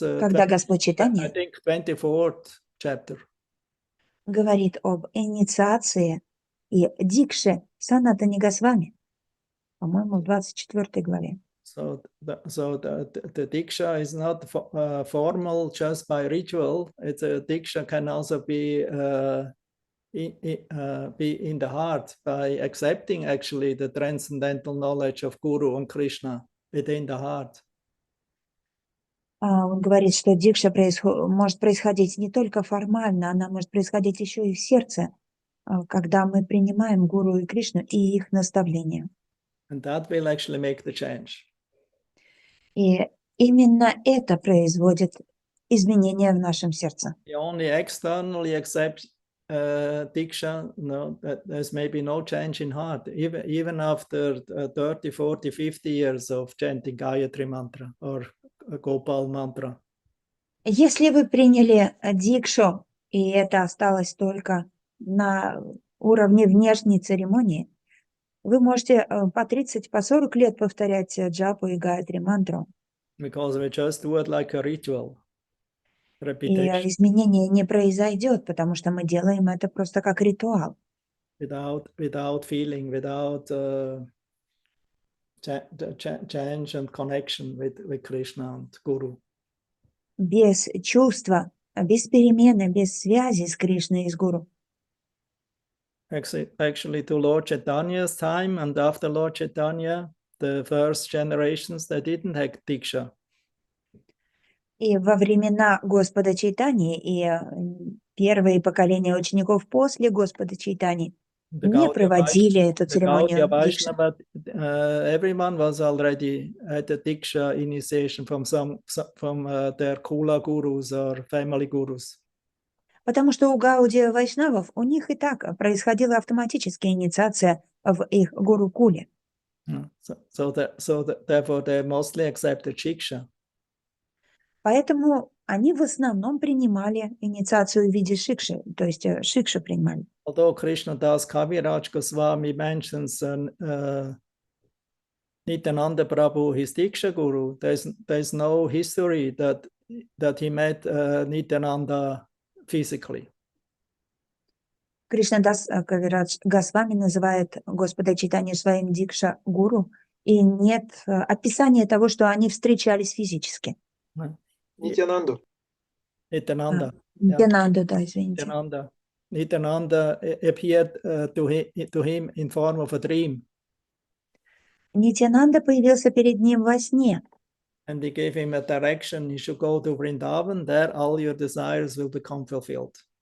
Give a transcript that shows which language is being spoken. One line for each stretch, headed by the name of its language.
Russian: Когда Господь Чайтанья,
English: I think 24th chapter.
Russian: Говорит об инициации и дикше Санатани Госвами, по-моему, в 24 главе.
English: So the Diksha is not formal just by ritual. It's a Diksha can also be in the heart by accepting actually the transcendental knowledge of Guru and Krishna within the heart.
Russian: Он говорит, что дикша может происходить не только формально, она может происходить еще и в сердце, когда мы принимаем Гуру и Кришну и их наставления.
English: And that will actually make the change.
Russian: И именно это производит изменения в нашем сердце.
English: You only externally accept Diksha, no, there's maybe no change in heart, even after 30, 40, 50 years of chanting Gayatri mantra or Gopal mantra.
Russian: Если вы приняли дикшу, и это осталось только на уровне внешней церемонии, вы можете по 30, по 40 лет повторять джапу и гайатри мантру.
English: Because we just do it like a ritual.
Russian: И изменения не произойдет, потому что мы делаем это просто как ритуал.
English: Without feeling, without change and connection with Krishna and Guru.
Russian: Без чувства, без перемены, без связи с Кришной и с Гуру.
English: Actually, to Lord Chaitanya's time and after Lord Chaitanya, the first generations, they didn't have Diksha.
Russian: И во времена Господа Чайтаньи и первые поколения учеников после Господа Чайтаньи не проводили эту церемонию дикши.
English: Everyone was already at the Diksha initiation from their Kula gurus or family gurus.
Russian: Потому что у Гаудия Вайшнавов у них и так происходила автоматическая инициация в их гуру-куле.
English: Therefore they mostly accepted Shiksha.
Russian: Поэтому они в основном принимали инициацию в виде шикши, то есть шикшу принимали.
English: Although Krishna Das Kaviraj Goswami mentions Nityananda Prabhu, his Diksha guru, there's no history that he met Nityananda physically.
Russian: Кришнадас Кавирадж Госвами называет Господа Чайтанью своим дикша-гуру, и нет описания того, что они встречались физически. Нитянанду.
English: Nityananda.
Russian: Нитянанду, да, извините.
English: Nityananda. Nityananda appeared to him in form of a dream.
Russian: Нитянанда появился перед ним во сне.
English: And he gave him a direction. He should go to Vrindavan. There all your desires will become fulfilled.